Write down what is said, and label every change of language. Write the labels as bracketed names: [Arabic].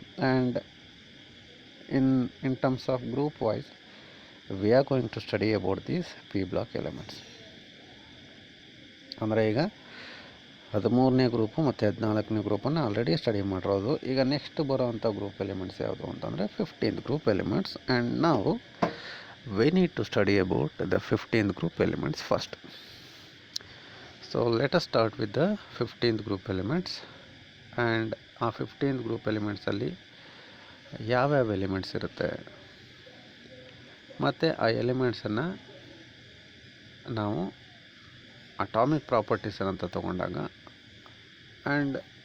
[English] And in terms of group wise we are going to study about these P block elements. [Kannada] ಅಂದರೆ ಈಗ 13ನೇ group ಮತ್ತು 14ನೇ ಗ್ರೂಪನ್ನು already study ಮಾಡಿರೋದು. ಈಗ next ಬರೋವಂಥ group elements ಯಾವುದು ಅಂತಂದರೆ 15th group elements. And ನಾವು [English] we need to study about the 15th group elements first. So let us start with the 15th group elements. [Kannada] And ಆ 15th group elements ಅಲ್ಲಿ ಯಾವ್ಯಾವ elements ಇರುತ್ತೆ, ಮತ್ತು ಆ ಎಲಿಮೆಂಟ್ಸನ್ನು ನಾವು ಅಟಾಮಿಕ್ ಪ್ರಾಪರ್ಟೀಸ್ ಅಂತ ತಗೊಂಡಾಗ ಆ್ಯಂಡ್